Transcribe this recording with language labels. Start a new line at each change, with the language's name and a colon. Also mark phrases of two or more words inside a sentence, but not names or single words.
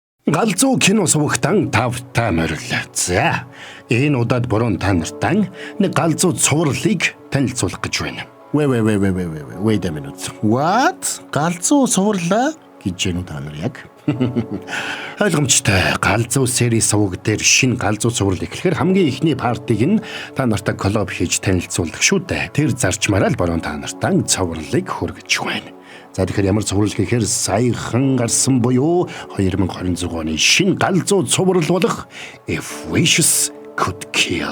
Mongolian: Галзуу кино сувагтан тавтай морил. За, энэ удаад борон та нартай нэг галзуу цувралыг танилцуулах гэж байна.
English: Wait a minute. What?
Mongolian: Галзуу цувралаа гэж юм та нар яг. Ойлгомжтой. Галзуу серийн суваг дээр шинэ галзуу цуврал эхлэхээр хамгийн ихний партиг нь та нартай коллаб хийж танилцуулах шүү дээ. Тэр зарчмаараа л борон та нартай цувралыг хүргэж байна. За тэгэхээр ямар цуврал гэхээр саяхан гарсан буюу 2026 оны шинэ галзуу цуврал болох If Wishes Could Kill.